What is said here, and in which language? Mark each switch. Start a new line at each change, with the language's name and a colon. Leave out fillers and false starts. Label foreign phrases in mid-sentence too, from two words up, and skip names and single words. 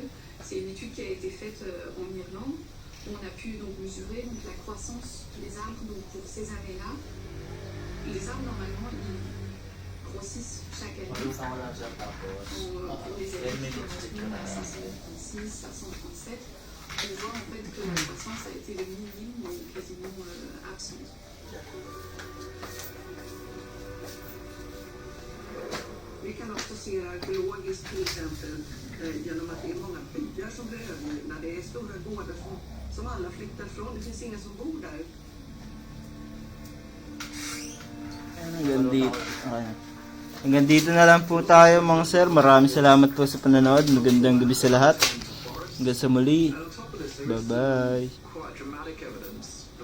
French: C'est une étude qui a été faite en Irlande où on a pu donc mesurer donc, la croissance des arbres donc, pour ces années-là. Les arbres normalement ils grossissent chaque année. Pour les années qui correspondent à 536, 537, on voit en fait que la croissance a été le minime ou quasiment absente.
Swedish: Vi kan också se arkeologiskt till exempel genom att det är många byar som blir övergivna. Det är stora gårdar som alla flyttar från. Det finns ingen som bor där.
Filipino: Hanggang dito na lang po tayo mga sir. Maraming salamat po sa panonood. Magandang gabi sa lahat. Hanggang sa muli.
English: Bye bye. Quite dramatic evidence